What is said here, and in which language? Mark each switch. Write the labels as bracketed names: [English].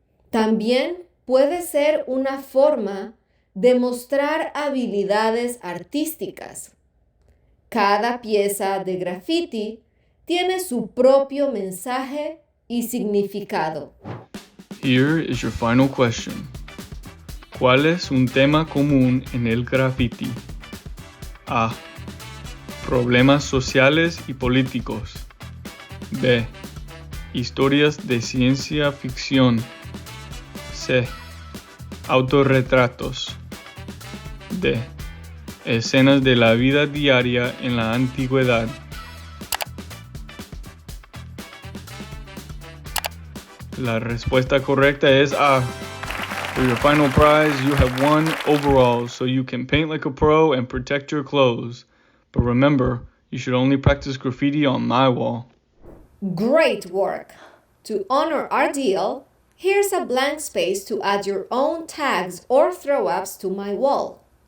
[Spanish] También puede ser una forma de mostrar habilidades artísticas. Cada pieza de graffiti tiene su propio mensaje y significado. [English] Here is your final question. [Spanish] ¿Cuál es un tema común en el graffiti? A. Problemas sociales y políticos. B. Historias de ciencia ficción. C. Autorretratos. D. Escenas de la vida diaria en la antigüedad. La respuesta correcta es A. [English] For your final prize, you have won overalls so you can paint like a pro and protect your clothes. But remember, you should only practice graffiti on my wall. Great work! To honor our deal, here's a blank space to add your own tags or throw-ups to my wall.